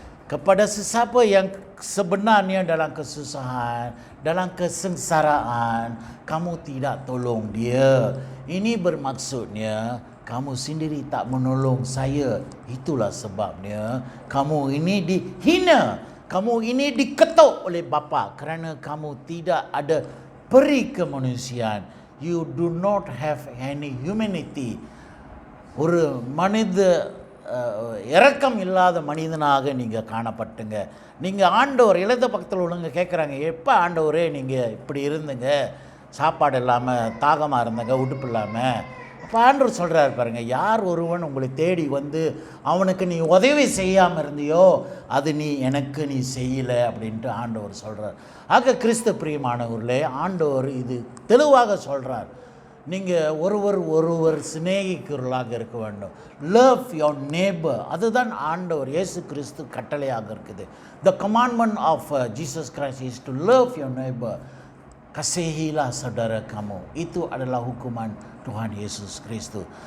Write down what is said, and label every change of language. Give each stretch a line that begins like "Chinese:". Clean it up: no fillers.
Malay: Kepada sesiapa yang sebenarnya dalam kesusahan, dalam kesengsaraan, kamu tidak tolong dia. Ini bermaksudnya kamu sendiri tak menolong saya. Itulah sebabnya kamu ini dihina. Kamu ini diketuk oleh bapa kerana kamu tidak ada peri kemanusiaan.
English: You do not have any humanity.
Tamil: ஒரு மனித இரக்கம் இல்லாத மனிதனாக நீங்கள் காணப்பட்டுங்க. நீங்கள் ஆண்டவர் எழுத பக்கத்தில் உள்ளவங்க கேட்குறாங்க, எப்போ ஆண்டவரே நீங்கள் இப்படி இருந்துங்க, சாப்பாடு இல்லாமல் தாகமாக இருந்தங்க, உடுப்பு இல்லாமல். அப்போ ஆண்டவர் சொல்கிறாரு பாருங்கள், யார் ஒருவன் உங்களை தேடி வந்து அவனுக்கு நீ உதவி செய்யாமல் இருந்தியோ அது எனக்கு நீ செய்யலை அப்படின்ட்டு ஆண்டவர் சொல்கிறார். ஆக கிறிஸ்து பிரியமானவர்களே, ஆண்டவர் இது தெளிவாக சொல்கிறார். நீங்கள் ஒருவர் சிநேகிக்கிறவர்களாக இருக்க வேண்டும்.
English: Love your neighbour.
Tamil: அதுதான் ஆண்டவர் இயேசு கிறிஸ்து கட்டளையாக இருக்குது.
English: The commandment of Jesus Christ is to love your neighbour.
Malay: Kasihilah saudara kamu. Itu adalah hukuman Tuhan Yesus Kristus.